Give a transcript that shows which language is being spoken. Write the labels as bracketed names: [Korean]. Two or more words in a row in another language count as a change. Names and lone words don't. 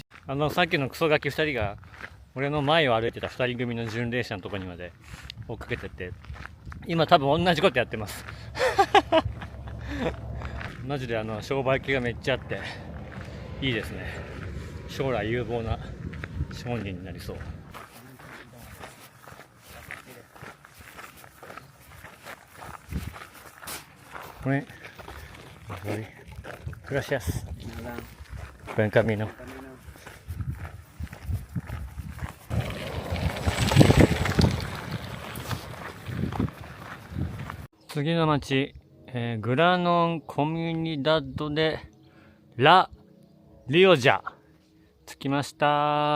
[Japanese] さっきのクソガキ2人が俺の前を歩いてた2人組の巡礼者のところにまで追っかけてって、今多分同じことやってますマジで商売気がめっちゃあっていいですね。将来有望な商人になりそう。 [Spanish] これ Gracias. Buen camino. [Japanese] 次の町、グラノンコミュニダドでラ・リオジャ着きました。